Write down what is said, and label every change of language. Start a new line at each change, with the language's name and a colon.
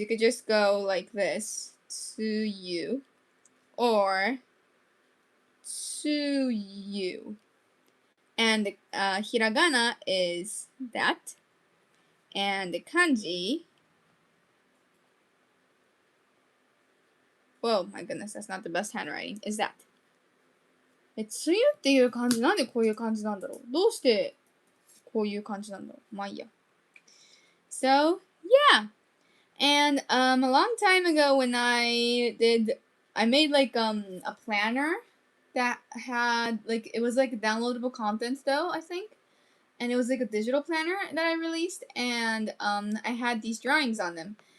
English: You could just go like this, tsuyu, or tsuyu. And the hiragana is that. And the kanji... Whoa, my goodness, that's not the best handwriting. Is that.
Japanese: 梅雨っていう漢字なんでこういう漢字なんだろう？どうしてこういう漢字なんだろう？まあいいや。
English: So, yeah. And a long time ago when I made like a planner that had like it was like downloadable content though, I think. And it was like a digital planner that I released, and I had these drawings on them.